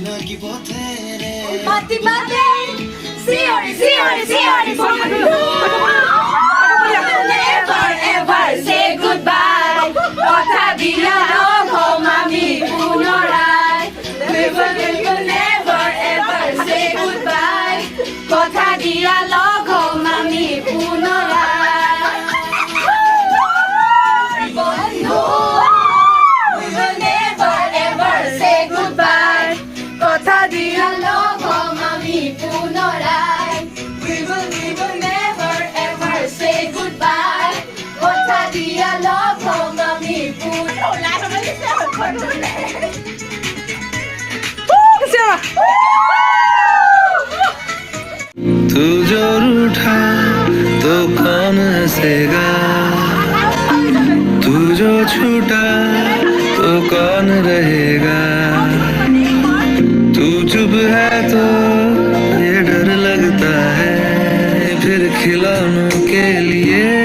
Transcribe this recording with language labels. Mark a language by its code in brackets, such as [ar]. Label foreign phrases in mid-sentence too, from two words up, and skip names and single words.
[as] কি পথেৰে [en] Happy birthday, Siori, Siori, Siori, Never ever say goodbye. [as] কথা দিয়া লগ আমি পুনৰাই. [en] We will never ever say goodbye. [as] কথা দিয়া লগ আমি পুনৰাই. বন্ধু, [en] we will never ever say goodbye. [as] কথা দিয়া লগ আমি পুনৰাই. [en] We will never ever say goodbye. [as] কথা দিয়া লগ আমি পুনৰাই. [hi] तू जो रूठा तो कौन हंसेगा तू जो छूटा तो कौन रहेगा तू चुप है तो ये डर लगता है फिर खिलौनों के लिए